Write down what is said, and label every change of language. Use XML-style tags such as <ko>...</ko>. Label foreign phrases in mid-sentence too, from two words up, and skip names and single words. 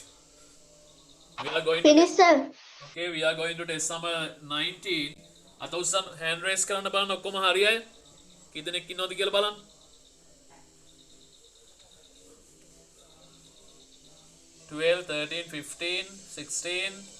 <en>We are going to Finish, sir. okay, we are going to test number 19.</en> <si>අතඋස්සන්</si> <en>hand raise</en> <si>කරන්න බලන්න ඔක්කොම හරියයි. කී දෙනෙක් ඉන්නවද කියලා බලන්න. 12, 13, 15, 16.</si>